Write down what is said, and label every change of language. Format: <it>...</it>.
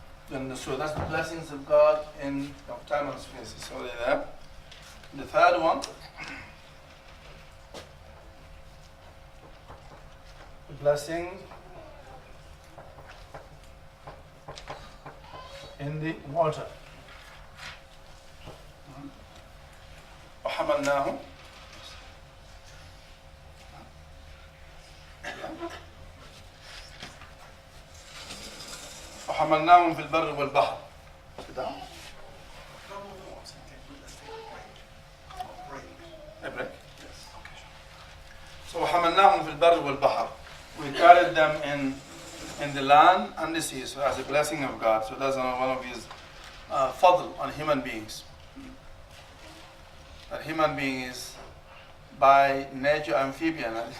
<en>And so that's the blessings of God in time and space. It's already there. The third one, the blessing in the water.</en> <ar>وحملناهم وحملناهم في البر والبحر.</ar> <en>A break? Yes.</en> <ar>So وحملناهم في البر والبحر.</ar> <en>We carried them in the land and the sea, so as a blessing of God. So that's one of his fadl on human beings. That human being is by nature amphibian.</en>